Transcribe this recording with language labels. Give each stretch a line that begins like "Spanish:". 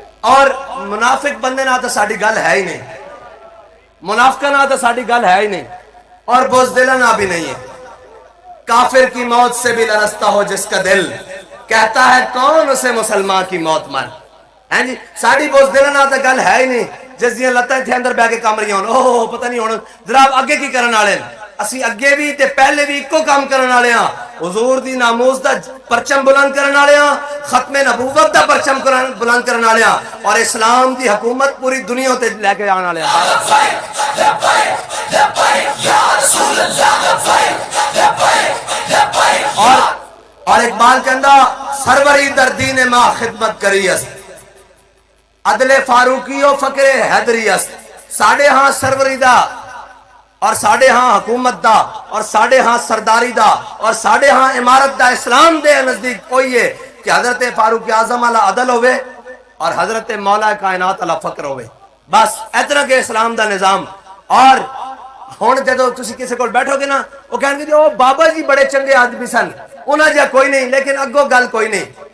Punjabi: اور منافق بندے نہ تو ساری گل ہے ہی نہیں، منافقہ نہ تو ساری گل ہے ہی نہیں، اور بزدلانہ بھی نہیں ہے.
Urdu: کافر کی موت سے بھی لرزتا ہو جس کا دل، کہتا ہے کون اسے مسلمان کی موت مر.
Punjabi: ہیں جی، ساری بزدلانہ تو گل ہے ہی نہیں. جس دیاں لتاں تھے اندر بہ کے کام رہی ہون، اوہ پتہ نہیں ہونا جناب اگے کی کرن والے. اسی اگے بھی تے پہلے بھی اکو کام کرن والے ہاں. حضور دی ناموس دا پرچم بلند کرن والے ہاں، ختم نبوت دا پرچم بلند کرن والے ہاں، اور اسلام دی حکومت پوری دنیا تے لے کے آن والے ہاں. اور اقبال کہندا
Persian: سروری در دین ما خدمت کری است، عدل فاروقی و فکر حیدری است.
Punjabi: ساڑھے ہاں سروری دا، اور ساڑھے ہاں حکومت دا، اور ساڑھے ہاں سرداری دا، اور ساڑھے ہاں امارت دا اسلام دے نزدیک کوئی ہے کہ حضرت فاروق اعظم علی عدل ہوئے اور حضرت مولا کائنات علی فکر ہوئے. بس اتنا کہ اسلام دا نظام. اور ہون جدو تسی کسی کو بیٹھو گے نا وہ کہیں گے جو بابا جی بڑے چنگے آدمی سن، انہاں جا کوئی نہیں، لیکن اگو گل کوئی نہیں.